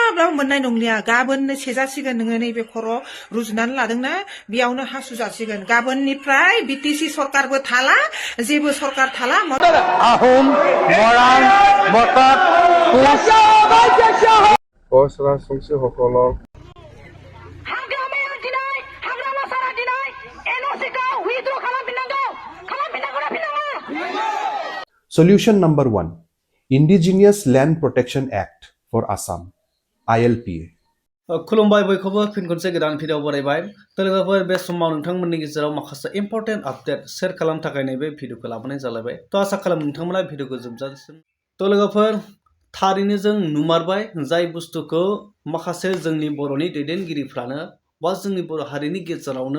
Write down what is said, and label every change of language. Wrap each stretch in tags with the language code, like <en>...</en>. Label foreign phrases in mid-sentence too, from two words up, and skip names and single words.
<brx>माब्लाबा मोननाय नंलिया गाबोननो सेजासिगोन नोङो नैबे खर' रुजुनानै लादोंना बेयावनो हासु जासिगोन गाबोननिफ्राय बिटिसि सरकारबो थाला जेबो सरकार थाला</brx> <as>आहम মৰাণ মটক কোচ ৰাজবংশীসকলৰ</as> <en>Solution number 1. Indigenous Land Protection Act for Assam, ILPA.</en> <brx>खुलुमबाय बयखौबो फिन खनसे गोदान भिडिअ बरायबाय लोगोफोर बे समाव नोंथांमोननि गेजेराव माखासे</brx> <en>important update share</en> <brx>खालामनो थाखाय नैबे भिडिअखौ लाबोनाय जालायबाय आसा खालामो नोंथांमोना भिडिअखौ जोबजासिम लोगोफोर थारैनो जों नुमारबाय जाय बुस्थुखौ माखासे जोंनि बर'नि दैदेनगिरिफ्रानो बा जोंनि बर' हारिनि गेजेरावनो</brx>